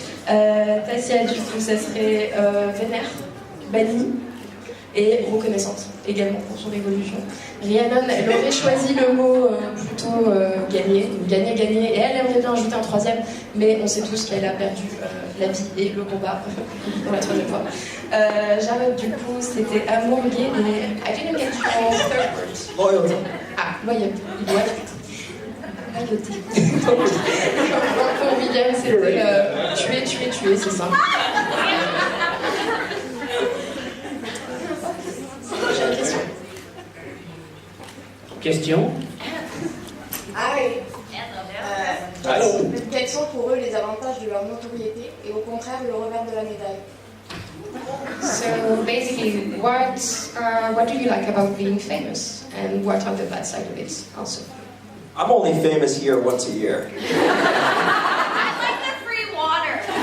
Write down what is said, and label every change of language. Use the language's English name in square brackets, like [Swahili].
[French] Tassia, du coup, ça serait vénère, bannie, et reconnaissante également pour son évolution. Rhiannon, elle aurait choisi le mot plutôt gagner, et elle aimerait bien ajouter un 3e, mais on sait tous qu'elle a perdu la vie et le combat pour la 3e fois. Jarod, du coup, c'était amour gay et [English] I didn't get your third word. Loyalty. [French] Ah, loyauté. Loyauté. Donc, pour William, c'était tuer, c'est simple. Prochaine question. Question? [English] Hi. [French] Allô? Quels sont pour eux les avantages de leur notoriété et au contraire le revers de la médaille? [English] So basically, what do you like about being famous, and what are the bad side of it also? I'm only famous here once a year. I like the free water.